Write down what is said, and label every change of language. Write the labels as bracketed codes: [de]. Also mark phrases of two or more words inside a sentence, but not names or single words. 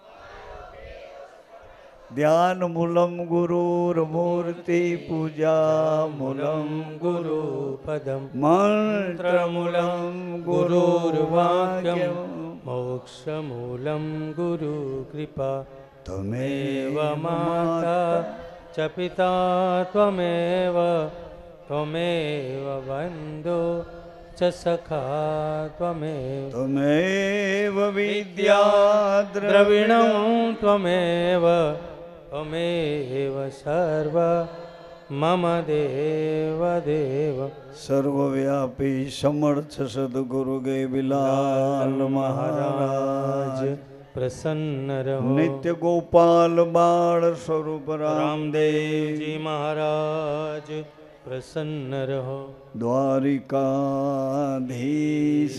[sa] ध्यान मूलम गुरुर्मूर्ति पूजा मूलम गुरु पदम मन्त्र मूलम गुरुर्वाक्यम मोक्ष मूलम गुरु कृपा ત્વમેવ माता च पिता त्वमेव त्वमेव बन्धो च सखा त्वमेव त्वमेव विद्या द्रविणं त्वमेव त्वमेव सर्व मम देव देव। [hi] सर्वव्यापी समर्थ सदगुरु गे बिलाल महाराज प्रसन्न रहो। नित्य गोपाल बाल स्वरूप रामदेव जी महाराज प्रसन्न रहो। द्वारिकाधीश